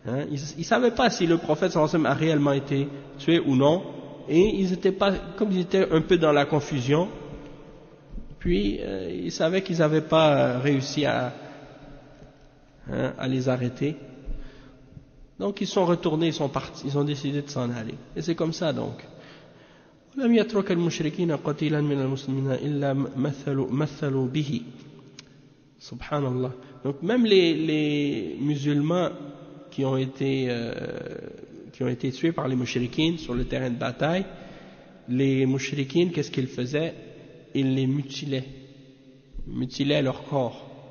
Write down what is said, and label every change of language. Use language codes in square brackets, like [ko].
[fr] ils ne savaient pas si le prophète sallallahu alayhi wa sallam a réellement été tué ou non. Et ils étaient pas, comme ils étaient un peu dans la confusion, puis ils savaient qu'ils n'avaient pas réussi à les arrêter. Donc ils sont retournés, ils sont partis, ils ont décidé de s'en aller. Et c'est comme ça donc. [ar] لم يترك المشركين قتيلا من المسلمين إلا مثلوا به. Subhanallah. [fr] Donc même les musulmans qui ont été tués par les mushrikines sur le terrain de bataille, les mushrikines, qu'est-ce qu'ils faisaient? Ils les mutilaient leur corps.